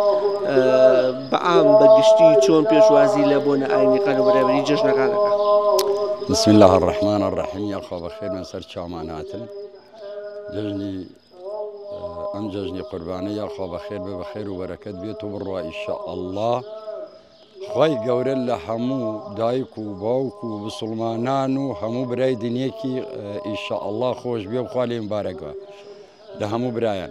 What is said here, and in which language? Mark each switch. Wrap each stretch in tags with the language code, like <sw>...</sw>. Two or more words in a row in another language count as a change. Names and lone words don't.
<ckb>بەعام بەگشتی چۆن پێشوازی لە بۆنە ئاینیەکان و بەرامبەری جەژنەکانەکە.</ckb> <ar>بسم الله الرحمن الرحیم.</ar> <ckb>یاخوا بەخێر من سەر چامان هاتن جەژنی ئەم جەژنی قوربانە یاخوا بەخێر بێ بەخێر و بەرەکەت بێت و بڕوا ئینشاءالله. خوای گەورە لە هەموو دایک و باوک و مسڵمانان و هەموو برای دنیەکی ئینشاءالله خۆش بێ و خوا لێ مبارەکە لە هەموو برایان.</ckb>